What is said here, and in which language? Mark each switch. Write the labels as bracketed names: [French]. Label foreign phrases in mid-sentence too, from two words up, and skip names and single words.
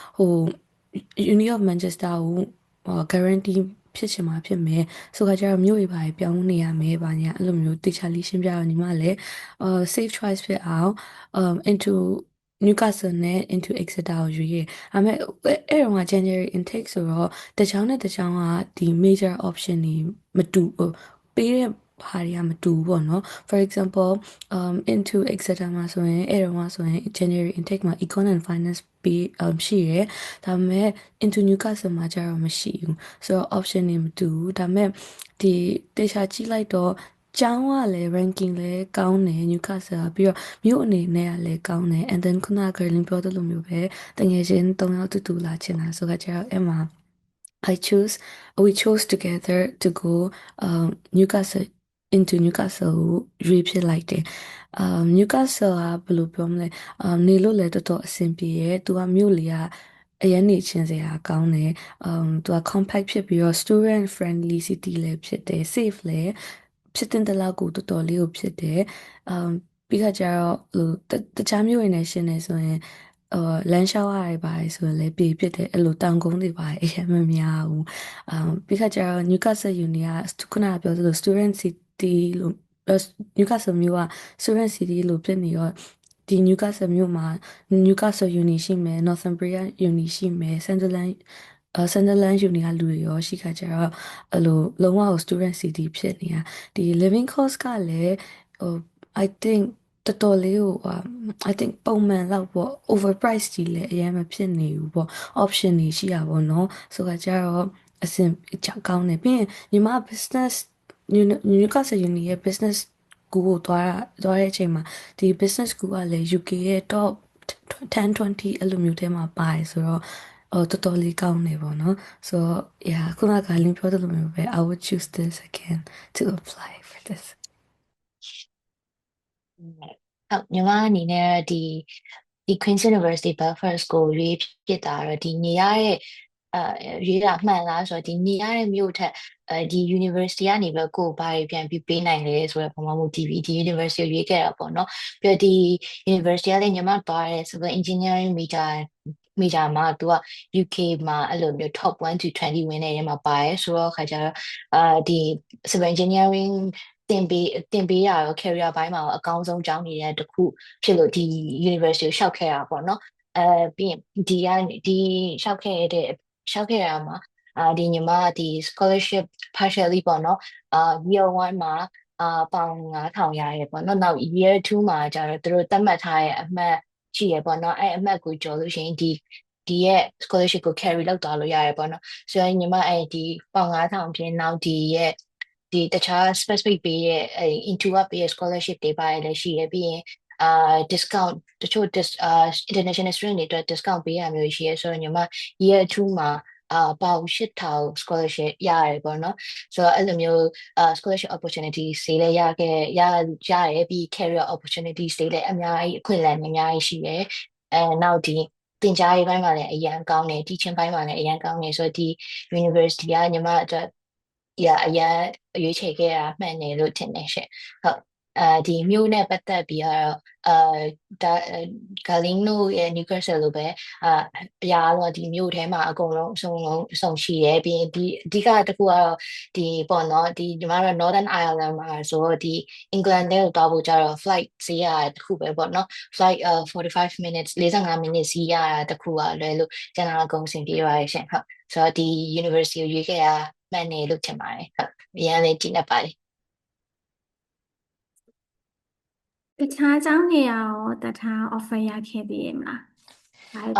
[Burmese] Uni of Manchester ကိုguarantee ဖြစ်ချင်မှာဖြစ်မယ်ဆိုခါကျတော့မြို့တွေပါပြောင်းနေရမယ်ပါညာအဲ့လိုမျိုးတေချာလေးရှင်းပြတော့ညီမလည်း [English] safe choice [Burmese] ဖြစ်အောင်into Newcastle နဲ့ into Exeter ကိုရွေးခဲ့။ဒါပေမဲ့အဲ့တော့က [English] January intake [Burmese] ဆိုတော့တချောင်းနဲ့တချောင်းကဒီ [English] major option [Burmese] တွေမတူပေးတဲ့ဟာတွေကမတူ ဘူးပေါ့နော် [English] for example [Burmese] into Exeter မှာဆိုရင်အဲ့တော့ဆိုရင် [English] January intake [Burmese] မှာ [English] econ and finance [Burmese] ပြီးရှိရယ်ဒါပေမဲ့ into Newcastle မှာကျတော့မရှိဘူးဆိုတော့ option တွေမတူဘူးဒါပေမဲ့ဒီတေချာကြည့်လိုက်တော့ကျောင်းကလည်း ranking လည်းကောင်းတယ် Newcastle ပြီးတော့မြို့အနေနဲ့ကလည်းကောင်းတယ် [English] and then [Burmese] ခုနက Girling ပြောသလိုမျိုးပဲတကယ်ချင်း3ယောက်တူလာချင်တာဆိုတော့ကျတော့အဲ့မှာ [English] we chose together to go Newcastle into Newcastle [Burmese] ရွေးဖြစ်လိုက်တယ်Newcastle ကဘယ်လိုပြောမလဲနေလို့လည်းတော်တော်အဆင်ပြေရဲ့သူကမြို့လေးကအရင်နေချင်းစရာကောင်းတယ်သူက compact ဖြစ်ပြီးတော့ [English] student friendly city [Burmese] လည်းဖြစ်တယ် safe လည်းဖြစ်တဲ့တလောက်ကိုတော် တော်လေးကိုဖြစ်တယ်ပြီးခါကျတော့တခြားမြို့ရင်းနဲ့ရှင်းနေဆိုရင်လမ်းလျှောက်ရပါဆိုရင်လည်းပြေးဖြစ်တယ်အဲ့လိုတောင်ကုန်းတွေပါအရင်မများဘူးပြီးခါကျတော့ Newcastle Uni ကခုနကပြောသလို [English] student city [Burmese] လို့ Newcastle မြို့က Student City လို့ဖြစ်နေရောဒီ Newcastle မြို့မှာ Newcastle Uni ရှိမယ် Northumbria Uni ရှိမယ် Sunderland Uni ကလူတွေရောရှိခါကျတော့အဲ့လိုလုံးဝ [English] Student City [Burmese] ဖြစ် နေတာဒီ [English] living cost [Burmese] ကလည်း [English] I think [Burmese] တော်တော်လေးကို [English] I think [Burmese] ပုံမှန်လောက်ပေါ့ overprice ကြီးလည်းအရင်မ ဖြစ်နေဘူးပေါ့ option တွေရှိရပါတော့เนาะဆိုတော့ကျတော့အဆင်ကောင်းတယ်ပြီးရင်ညီမ business Newcastle Uni ရဲ့ [English] business school [Burmese] ကိုသွားတဲ့အချိန်မှာဒီ [English] business school [Burmese] ကလည်း UK ရဲ့ top 10-20အဲ့လိုမျိုးထဲမှာပါတယ်ဆိုတော့တော်တော်လေးကောင်းနေပေါ့နော် [English] so yeah [Burmese] ခုနကလင်းပြောတယ်လို့မျိုးပဲ [English] I would choose this again to apply for this [Burmese] ဟုတ်ညီမအနေနဲ့ဒီ Queen's University Belfast ကိုရွေးဖြစ်တာတော့ဒီနေရတဲ့ရွေးတာမှန်လားဆို တော့ဒီနေရတဲ့မြို့ထက်ဒီ university ကနေပဲကိုယ်ဘာတွေပြန်ပြီးပေးနိုင်လဲဆိုတော့ပုံမှန်ဒီ university ကိုရွေးခဲ့တာပေါ့နော်ပြီးတော့ဒီ university ကလည်းညီမသွားတဲ့ [English] civil engineering [Burmese] major မှာသူက UK မှာအဲ့လိုမျိုး [English] top 1 to 20 [Burmese] ဝင်နေတယ်မှာပါတယ်ဆိုတော့ခါကျတော့ဒီ [English] civil engineering [Burmese] တင်ပေးရရော career ဘိုင်းမှာအကောင်း ဆုံးကျောင်းနေတဲ့တစ်ခုဖြစ်လို့ဒီ university ကိုရှောက်ခဲ့တာပေါ့နော်ပြီးရင်ဒီရှောက်ခဲ့ရမှာဒီညီမဒီ [English] scholarship partially [Burmese] ပေါ့နော်year 1မှာပေါင်9000ရတယ်ပေါ့နော်နောက် year 2မှာကျတော့သူတို့သတ်မှတ်ထားတဲ့အမှတ်ရှိရပေါ့နော်အဲ့အမှတ်ကိုကျော်လို့ရှိရင်ဒီရဲ့ scholarship ကို carry လုပ်သွားလို့ရတယ် ပေါ့နော်ဆိုတော့ညီမအဲ့ဒီပေါင်9000ပြင်နောက်ဒီရဲ့ဒီတခြား specific ပေးရဲ့ into up ပေးရဲ့ scholarship တွေပါတယ်လည်းရှိရပြီးရင်discount တချို့ [English] international student [Burmese] တွေအတွက် discount ပေးရမျိုးရှိရဆိုတော့ညီမ year 2မှာပေါင်8000 scholarship ရတယ်ပေါ့နော် ဆိုတော့အဲ့လိုမျိုး [English] scholarship opportunity [Burmese] တွေလည်းရတယ်ပြီး [English] career opportunity [Burmese] တွေလည်းအများကြီးအခွင့်အလမ်းအများကြီးရှိတယ်နောက်ဒီသင်ကြားရေးပိုင်းမှာလည်းအရင်ကောင်းတယ် teaching ပိုင်းမှာလည်းအရင် ကောင်းတယ်ဆိုတော့ဒီ university ကညီမအတွက်အရင်ရွေးချယ်ခဲ့တာမှန်တယ်လို့ထင်တယ်ရှင့်ဟုတ်ဒီမျိုးနဲ့ပတ်သက်ပြီးတော့ဂါလင်း တို့ရဲ့ Newcastle လိုပဲအရာတော့ဒီမျိုးထဲမှာအကုန်လုံးအစုံရှိတယ်ပြီးရင်ဒီအဓိကတစ်ခုကတော့ဒီပေါ့နော်ဒီညီမတို့ Northern Ireland မှာဆိုတော့ဒီ England ထဲကိုတောက်ဖို့ကြတော့ flight စီးရတာတစ်ခုပဲပေါ့နော် [English] flight 45 minutes 45 minutes [Burmese] စီးရတာတစ်ခုကလွယ်လို့ကျန်တာအကုန်စင်ပြေပါရဲ့ရှင်ဟုတ်ဆိုတော့ဒီ university ကိုရွေးခဲ့ရမှန်တယ်လို့ထင်ပါတယ်ဟုတ်အရင်လည်းကြည့်နေပါတယ် တခြားကျောင်းနေရာရောတထား offer ရခဲ့သေးရဲ့မလား